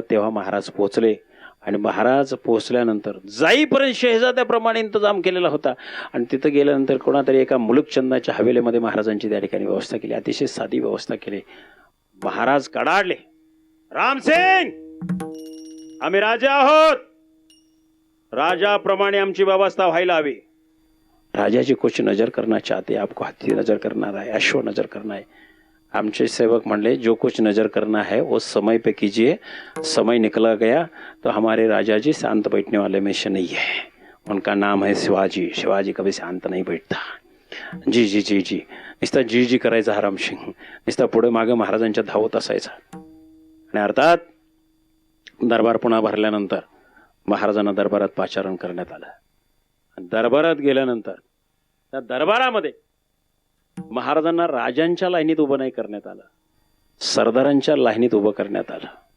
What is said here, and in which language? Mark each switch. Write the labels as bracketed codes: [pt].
[mr] तेव्हा महाराज पोहोचले. आणि महाराज पोहोचल्यानंतर जाईपर्यंत शहजाद्याप्रमाणे इंतजाम केलेला होता. आणि तिथं गेल्यानंतर कोणातरी एका मुलुकचंदाच्या हवेलीमध्ये महाराजांची त्या ठिकाणी व्यवस्था केली. अतिशय साधी व्यवस्था केली. महाराज कडाडले, रामसिंग आम्ही राजा आहोत, राजाप्रमाणे आमची व्यवस्था व्हायला हवी. [hi] राजा जी कुछ नजर करना चाहते आपको हाथी नजर करना है, अश्व नजर करना है. [mr] आमचे सेवक म्हणले [hi] जो कुछ नजर करना है वो समय पे कीजिए, समय निकला गया तो हमारे राजा जी शांत बैठने वाले में से नहीं है. उनका नाम है शिवाजी. शिवाजी कभी शांत नहीं बैठता. [mr] जी जी जी जी नुसता जी जी करायचा हा रामसिंग, नुसता पुढे मागे महाराजांच्या धावत असायचा. आणि अर्थात दरबार पुन्हा भरल्यानंतर महाराजांना दरबारात पाचारण करण्यात आलं. दरबारात गेल्यानंतर त्या दरबारामध्ये महाराजांना राजांच्या लाईनीत उभं नाही करण्यात आलं, सरदारांच्या लाईनीत उभं करण्यात आलं.